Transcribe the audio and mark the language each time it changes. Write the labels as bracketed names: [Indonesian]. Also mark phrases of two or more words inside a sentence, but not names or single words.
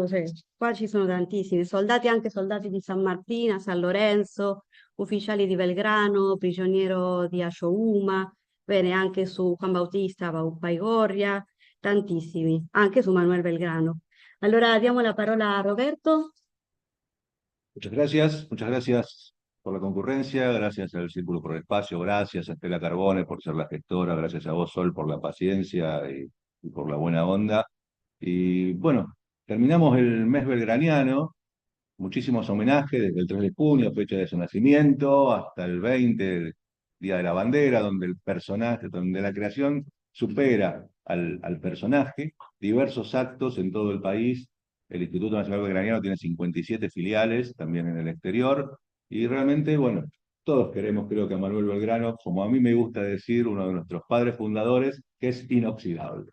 [Italian] Cioè, qua ci sono tantissimi. Soldati, anche soldati di San Martino, San Lorenzo, ufficiali di Belgrano, prigioniero di Achohuma, bene, anche su Juan Bautista Baigorria, tantissimi, anche su Manuel Belgrano. Allora diamo la parola a Roberto. [Spanish] Muchas gracias por la concurrencia, gracias al Círculo por el Espacio, gracias a Estela Carbone por ser la gestora, gracias a vos, Sol, por la paciencia y por la buena onda. Y bueno, terminamos el mes belgraniano, muchísimos homenajes desde el 3 de junio, fecha de su nacimiento, hasta el 20, Día de la Bandera, donde el personaje, donde la creación supera al personaje, diversos actos en todo el país El Instituto Nacional Belgraniano tiene 57 filiales, también en el exterior, y realmente, bueno, todos queremos, creo que a Manuel Belgrano, como a mí me gusta decir, uno de nuestros padres fundadores, que es inoxidable.